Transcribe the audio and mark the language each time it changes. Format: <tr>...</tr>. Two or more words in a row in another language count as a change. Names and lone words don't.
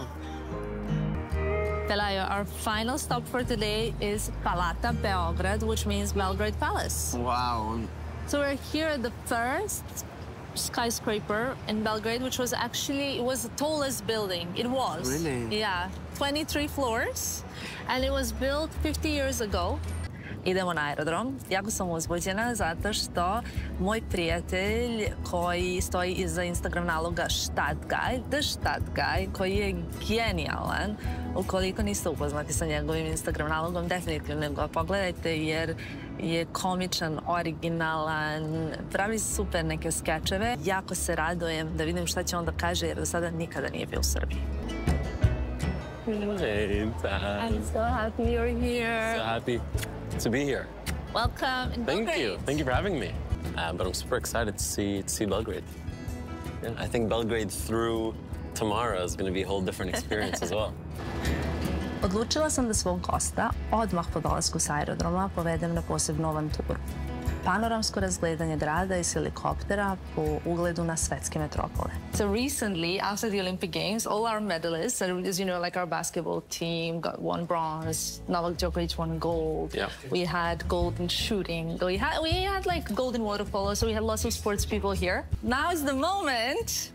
<en>Pelayo, our final stop for today is Palata Beograd, which means Belgrade Palace. Wow. So we're here at the first skyscraper in Belgrade, which was actually, it was the tallest building. It was. Really? Yeah, 23 floors. And it was built 50 years ago.</en> <sr>Idemo na aerodrom. Jako sam uzbuđena zato što moj prijatelj koji stoji iza Instagram naloga The Štat Guy, koji je genijalan. Ukoliko niste upoznati sa njegovim Instagram nalogom, definitivno ga pogledajte jer je komičan, originalan, pravi super neke skečeve. Jako se radujem da vidim šta će on da kaže jer do sada nikada nije bio u Srbiji.</sr> <en>Hey, I'm so happy you're here. So happy to be here. Welcome. Thank you for having me. But I'm super excited to see Belgrade. Yeah, I think Belgrade through Tamara is going to be a whole different experience as well.</en> <sr>Odlučila sam da svog gosta odmah po dolasku s aerodroma povedem na posebnu avanturu. Panoramsko razgledanje grada iz helikoptera po ugledu na svetske metropole.</sr> <en>So recently, after the Olympic Games, all our medalists, as you know, like our basketball team got one bronze, Novak Djokovic won gold. Yeah. We had gold in shooting. We had like gold in water polo, so we had lots of sports people here. Now is the moment.</en>